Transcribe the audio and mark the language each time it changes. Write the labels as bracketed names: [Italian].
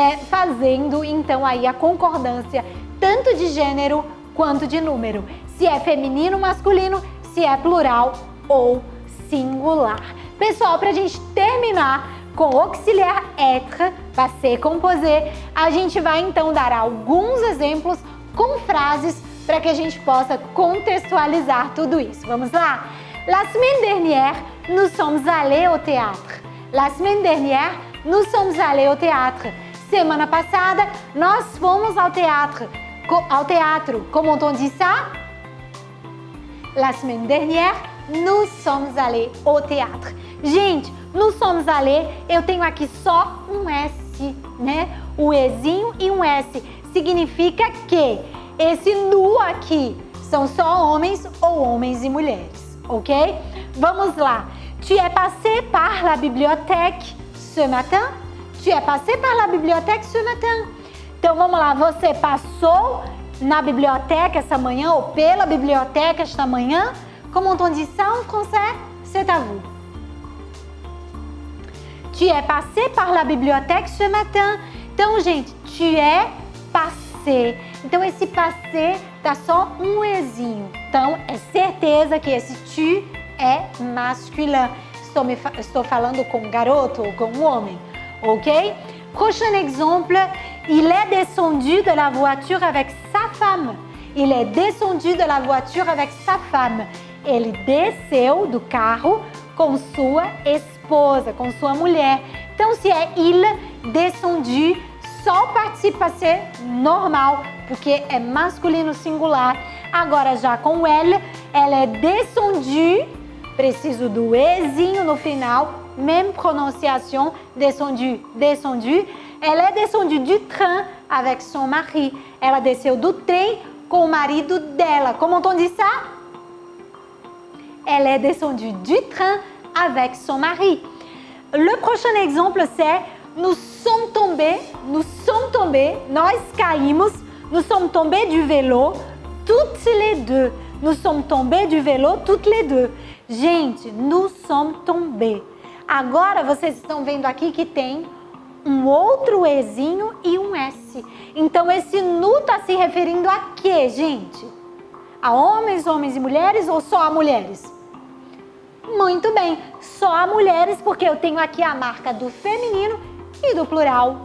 [Portuguese] fazendo então aí a concordância tanto de gênero quanto de número, se é feminino, masculino, se é plural ou singular. Pessoal, para a gente terminar com o auxiliar être, passé composé, a gente vai então dar alguns exemplos com frases para que a gente possa contextualizar tudo isso. Vamos lá? [French] La semaine dernière, nous sommes allés au théâtre. La semaine dernière, nous sommes allés au théâtre. [Portuguese] Semana passada, nós fomos ao teatro. [French] Comment on dit ça? La semaine dernière, nous sommes allés au théâtre. [Portuguese] Gente, [French] nous sommes allés, [Portuguese] eu tenho aqui só um S, né? O Ezinho e um S. Significa que esse nu aqui são só homens ou homens e mulheres, ok? Vamos lá. [French] Tu es passé par la bibliothèque ce matin? Tu es passé par la bibliothèque ce matin? [Portuguese] Então vamos lá, você passou na biblioteca essa manhã ou pela biblioteca esta manhã? [French] Comment on dit ça en français? C'est à vous. Tu es passé par la bibliothèque ce matin? [Portuguese] Então, gente, [French] tu es passé. [Portuguese] Então, esse passé tá só um Ezinho. Então, é certeza que esse tu é masculin. Estou falando com garoto ou com homem, ok? [French] Prochain exemple, il est descendu de la voiture avec sa femme. Il est descendu de la voiture avec sa femme. [Portuguese] Ele desceu do carro com sua esposa, com sua mulher. Então, se é il descendu, só o participe passé normal, porque é masculino singular. Agora, já com ela é descendu, preciso do ezinho no final, [French] même prononciation, [Portuguese] descendu, descendu. [French] Elle est descendue du train avec son mari. [Portuguese] Ela desceu do trem com o marido dela. [French] Comment on dit ça? Elle est descendue du train avec son mari. Le prochain exemple, c'est nous sommes tombés, [Portuguese] nós caímos, [French] nous sommes tombés du vélo, toutes les deux. Nous sommes tombés du vélo, toutes les deux. Gente, nous sommes tombés. [Portuguese] Agora, vocês estão vendo aqui que tem um outro Ezinho e um S. Então, esse nu está se referindo a quê, gente? A homens e mulheres ou só a mulheres? Muito bem, só a mulheres, porque eu tenho aqui a marca do feminino e do plural.